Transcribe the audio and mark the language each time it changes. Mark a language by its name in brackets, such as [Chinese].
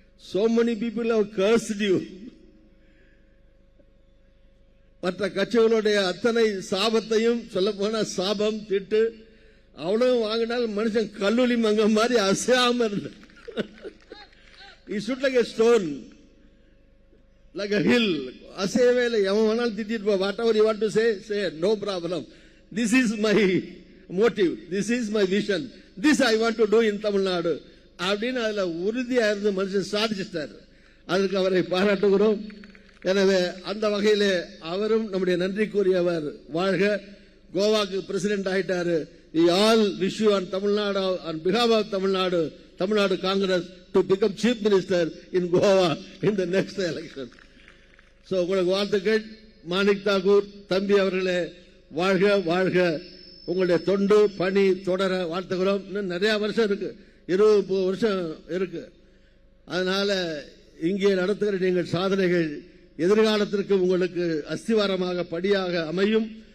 [English] So many people have cursed you. [Tamil] மற்ற கட்சிகளுடைய அத்தனை சாபத்தையும் சொல்ல போனா சாபம் திட்டு அவ்வளவு வாங்கினால் மனுஷன் கல்லூரி மங்க மாதிரி அசையாம இருந்த. [English] He stood like a stone, like a hill. [Tamil] அசையவே இல்லை. எவன் வேணாலும் திட்டிட்டு போ. [English] Whatever you want to say no problem. This is my motive, this is my vision, this I want to do in Tamil Nadu [Tamil] அப்படின்னு அதுல உறுதியா இருந்து மனுஷன் சாதிச்சிட்டார். அதற்கு அவரை பாராட்டுகிறோம். எனவே அந்த வகையிலே அவரும் நம்முடைய நன்றிக்குரியவர். வாழ்க. கோவாக்கு பிரசிடென்ட் ஆயிட்டாரு. [English] We all wish you on Tamil Nadu, on behalf of Tamil Nadu Congress, to become chief minister in Goa in the next election. [Tamil] So உங்களுக்கு வாழ்த்துக்கள். மாணிக் தாக்கூர் தம்பி அவர்களே, வாழ்க வாழ்க. உங்களுடைய தொண்டு பணி தொடர வாழ்த்துகிறோம். இன்னும் நிறைய வருஷம் இருக்கு, 20 வருஷம் இருக்கு. அதனால இங்கே நடத்துகிற நீங்கள் சாதனைகள் எதிர்காலத்திற்கு உங்களுக்கு அஸ்திவாரமாக படியாக அமையும்.